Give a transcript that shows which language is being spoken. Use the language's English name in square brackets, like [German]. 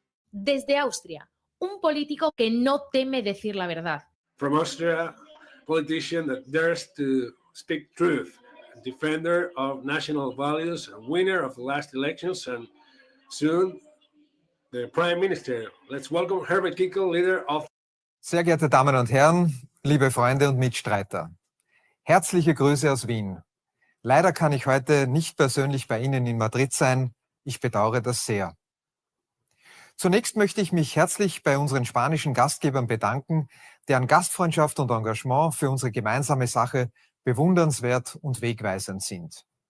[Spanish] Desde Austria, un político que no teme decir la verdad. [English] From Austria, politician that dares to speak truth, a defender of national values, a winner of the last elections, and soon the Prime Minister. Let's welcome Herbert Kickl, leader of... [German] Sehr geehrte Damen und Herren, liebe Freunde und Mitstreiter, herzliche Grüße aus Wien. Leider kann ich heute nicht persönlich bei Ihnen in Madrid sein. Ich bedauere das sehr. Zunächst möchte ich mich herzlich bei unseren spanischen Gastgebern bedanken, deren Gastfreundschaft und Engagement für unsere gemeinsame Sache bewundernswert und wegweisend sind.